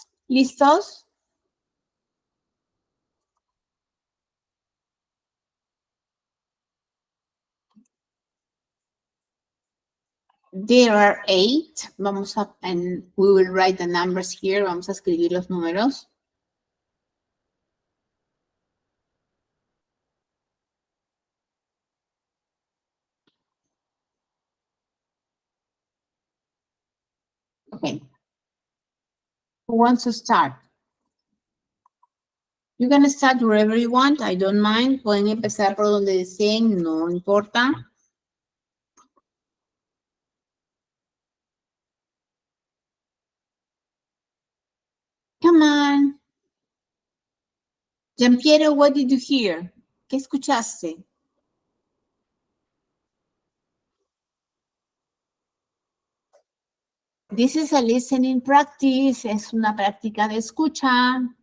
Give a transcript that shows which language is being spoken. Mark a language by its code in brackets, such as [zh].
[es] ¿Listos? [en] There are 8. Vamos a, and we will write the numbers here. [es] Vamos a escribir los números. [en] Okay. Who wants to start? You can start wherever you want. I don't mind. [es] Pueden empezar por donde deseen. No importa. [en] Come on. Giampiero, what did you hear? ¿Qué escuchaste? This is a listening practice. [es] Es una práctica de escucha.